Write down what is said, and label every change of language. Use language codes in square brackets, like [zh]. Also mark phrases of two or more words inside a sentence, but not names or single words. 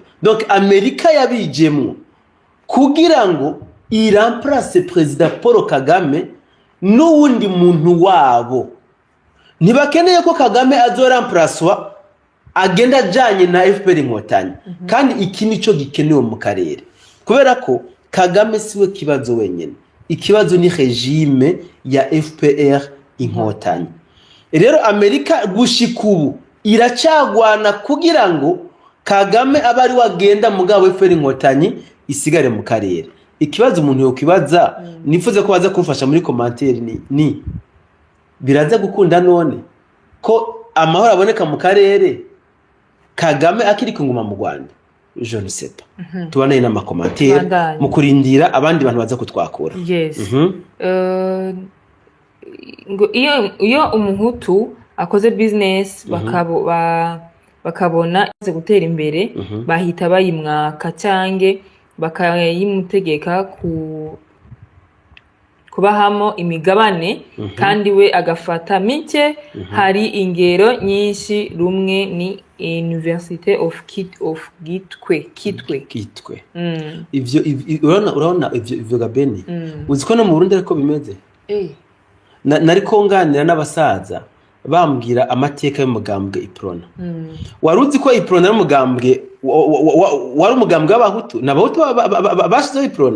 [rn] Donc Amerika yabijemwo kugira ngo iramplace President Paul Kagame n'uwundi muntu wabo. Ntibakeneye ko Kagame azoramplacewa agenda ajanye na FPR Inkotanyi. Kandi iki nico gikenewe mu karere, kubera ko Kagame siwe kibazo wenyene, ikibazo ni regime ya FPR Inkotanyi. Rero Amerika gushikubu iracagwana kugira ngo Kagame abari wagenda mugabo FPR Inkotanyi isigare mu karere. Ikibazo umuntu yo kibaza nifuze ko baza kumfasha muri commentaire ni biraza gukunda none ko amahoro aboneka mu karere Kagame akiri kunguma mu Rwanda. [fr] Je ne sais pas. [rn] Tubanaye na commentaire mu kurindira abandi bantu baza kutwakura. Yes. Ngo iyo umuhutu akoze business bakabona ize gutera imbere bahita bayimwaka cyange bakayimutegeka kubahamo imigabane kandi we agafata mike. Hari ingero nyinshi, rumwe ni University of Kitwe. Ivyo urabona ivyo Gabeni uziko no mu Burundi ariko bimeze. Nari konganira n'abasaza bambwira amateka y'umugambwe Iprona. Waruzi ko Iprona y'umugambwe wari umugambwe w'abahutu n'abahutu bashizeho Iprona.